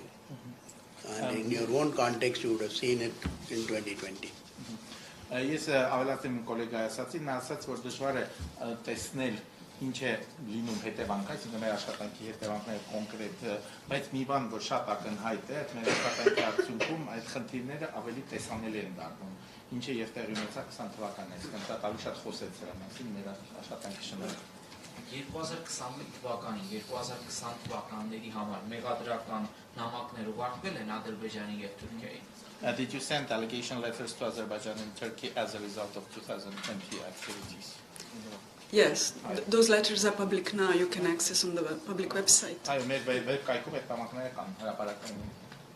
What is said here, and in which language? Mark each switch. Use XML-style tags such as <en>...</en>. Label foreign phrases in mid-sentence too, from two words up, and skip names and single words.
<en>And in your own context, you would have seen it in 2020.</en> <hy>Ես ավելացեմ իմ կոլեգայի ասացին, նա ասաց, որ դժվար է տեսնել ինչ է լինում հետևանքը, այսինքն մեր աշխատանքի հետևանքները կոնկրետ, բայց մի բան, որ շատ ակնհայտ է, մեր աշխատանքի արդյունքում այդ խնդիրները ավելի տեսանելի են դառնում, ինչը եւ տեղի ունեցավ 20 թվականին, այսինքն դա ավելի շատ խոսեց դրա մասին մեր աշխատանքի շրջանում։ 2021 թվականին, 2020 թվականների համար մեղադրական նամակներ ուղարկվել են Ադրբեջանին եւ Թուրքիային։</hy> <en>Did you send allegation letters to Azerbaijan and Turkey as a result of 2020 activities? Yes, those letters are public now. You can access on the public website.</en> <hy>Այո, մեր Կայքում այդ նամակները կան հրապարակային։</hy>